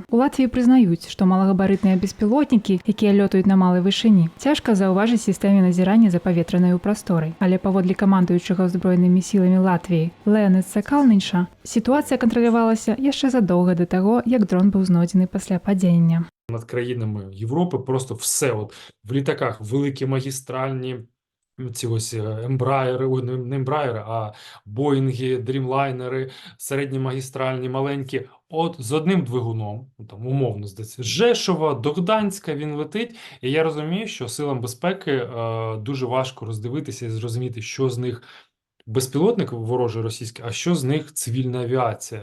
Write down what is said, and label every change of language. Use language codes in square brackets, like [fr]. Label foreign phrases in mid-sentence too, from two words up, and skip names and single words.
[be] У Латвіі прызнаюць, што малагабарытныя беспілотнікі, якія лётаюць на малай вышыні, цяжка заўважыць сістэме назірання за паветранай прасторай. Але паводле камандуючага ўзброенымі сіламі Латвіі Леонидса Калнинша, сітуацыя кантралявалася яшчэ задоўга да таго, як дрон быў знойдзены пасля падзення. [uk] Над країнами Європи просто все. От в літаках великі магістральні ці ось ембраєри, не ембраєри, а боїнги, дрімлайнери, середні магістральні, маленькі, от з одним двигуном, там умовно здається, з Жешова до Гданська він летить, і я розумію, що силам безпеки дуже важко роздивитися і зрозуміти, що з них безпілотник ворожий російський, а що з них цивільна авіація.